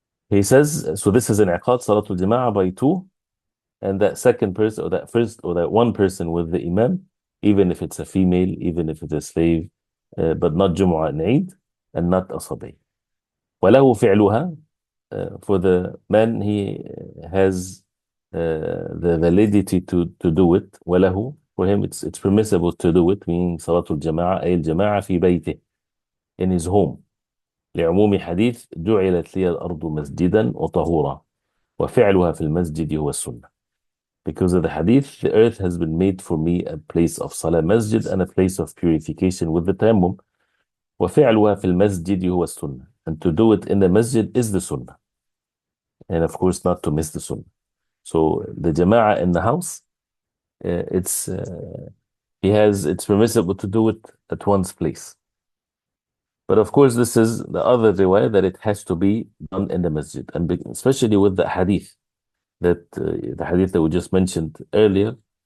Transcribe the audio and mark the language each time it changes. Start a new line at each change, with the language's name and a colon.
English: He says, so this is an iqad, Salatul Jama'ah by two, and that second person, or that first, or that one person with the imam, even if it's a female, even if it's a slave, but not Jumu'ah and Eid, and not a sabi.
Arabic: وَلَهُ فِعْلُهَا,
English: for the man, he has the validity to do it.
Arabic: وَلَهُ,
English: for him, it's permissible to do it, meaning Salatul Jama'ah,
Arabic: أي الجماعة في بيته,
English: in his home.
Arabic: لعموم حديث جعلت لي الأرض مسجدا وطهورا وفعلها في المسجد هو السنة.
English: Because of the hadith, the earth has been made for me a place of salah, masjid, and a place of purification with the tayammum.
Arabic: وفعلها في المسجد هو السنة.
English: And to do it in the masjid is the sunnah. And of course, not to miss the sunnah. So the jama'ah in the house, it's permissible to do it at one's place. But of course, this is the other riwayah that it has to be done in the masjid, and especially with the hadith that we just mentioned earlier.